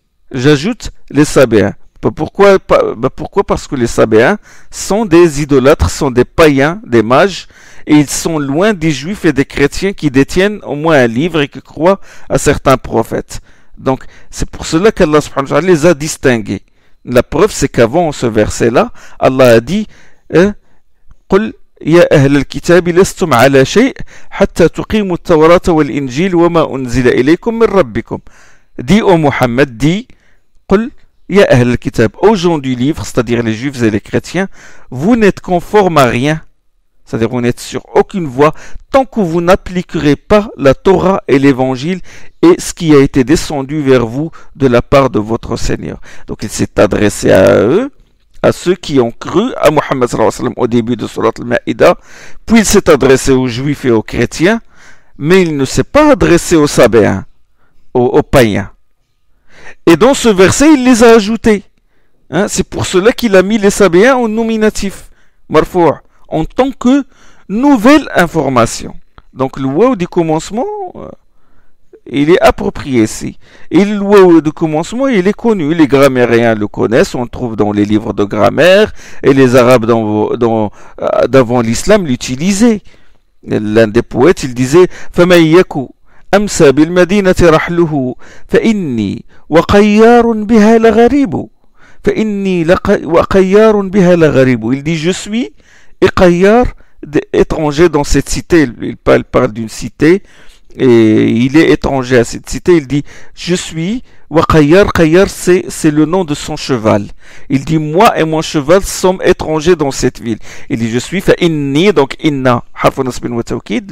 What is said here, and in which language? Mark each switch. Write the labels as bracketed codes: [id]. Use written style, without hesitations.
[fr] J'ajoute les sabéens. Pourquoi? Parce que les sabéens sont des idolâtres, sont des païens, des mages, et ils sont loin des juifs et des chrétiens qui détiennent au moins un livre et qui croient à certains prophètes. Donc, c'est pour cela qu'Allah subhanahu wa ta'ala les a distingués. La preuve, c'est qu'avant ce verset-là, Allah a dit [ar] قل يا أهل الكتاب لستم على شيء حتى تقيموا التوراة والإنجيل وما أنزل إليكم من ربكم. [fr] Dis au Muhammad, dis [ar] قل يا أهل الكتاب, [fr] aux gens du livre, c'est-à-dire les juifs et les chrétiens, vous n'êtes conformes à rien, c'est-à-dire vous n'êtes sur aucune voie tant que vous n'appliquerez pas la Torah et l'évangile et ce qui a été descendu vers vous de la part de votre Seigneur. Donc il s'est adressé à eux, à ceux qui ont cru à Muhammad sallallahu alayhi wa sallam au début de Surat al-Ma'ida, puis il s'est adressé aux juifs et aux chrétiens, mais il ne s'est pas adressé aux sabéens, aux païens. Et dans ce verset, il les a ajoutés. C'est pour cela qu'il a mis les sabéens au nominatif, marfou', en tant que nouvelle information. Donc le waw du commencement, il est approprié ici. Et le waw du commencement, il est connu. Les grammairiens le connaissent, on le trouve dans les livres de grammaire, et les Arabes d'avant l'islam l'utilisaient. l'un des poètes, il disait [ar] فَمَنْ يَكُ أَمْسَى بِالْمَدِينَةِ رَحْلُهُ فَإِنِّي وَقَيَّارٌ بِهَا لَغَرِيبُ فَإِنِّي وَقَيَّارٌ بِهَا لَغَرِيبُ. [fr] Il dit je suis et Qayyar, étranger dans cette cité. Il parle d'une cité et il est étranger à cette cité. Il dit je suis wa Qayyar. Qayyar, c'est le nom de son cheval. Il dit moi et mon cheval sommes étrangers dans cette ville. Il dit je suis [ar] fa inni, [fr] donc inna harf nasbin wa tawkid.